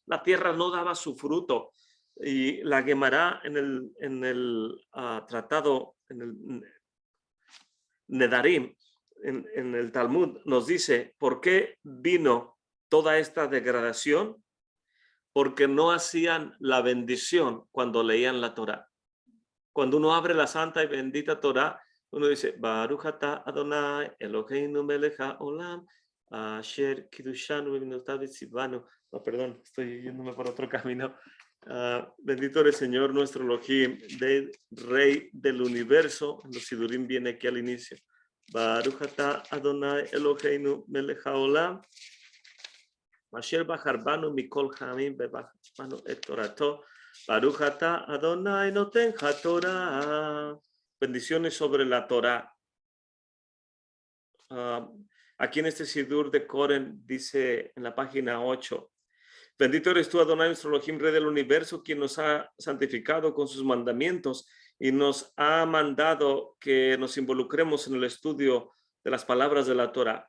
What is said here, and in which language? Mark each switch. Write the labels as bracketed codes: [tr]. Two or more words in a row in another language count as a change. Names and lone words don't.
[es] La tierra no daba su fruto. Y la Gemara en el tratado, en el Nedarim, en el Talmud, nos dice, ¿por qué vino toda esta degradación? Porque no hacían la bendición cuando leían la Torah. Cuando uno abre la santa y bendita Torah, uno dice, [he] ברוך אתה אדוני אלוהינו מלך העולם אשר קדשנו במצוותיו וציונו. [es] No, perdón, estoy yéndome por otro camino. Bendito eres Señor nuestro Elohim, Rey del universo. Los Sidurim viene aquí al inicio. [he] ברוך אתה אדוני אלוהינו מלך העולם אשר בחר בנו מכל העמים ונתן לנו את תורתו. ברוך אתה אדוני נותן התורה. [es] Bendiciones sobre la Torah. Ah, aquí en este Sidur de Koren dice en la página 8: bendito eres tú, Adonai, nuestro Elohim, Rey del universo, quien nos ha santificado con sus mandamientos y nos ha mandado que nos involucremos en el estudio de las palabras de la Torah.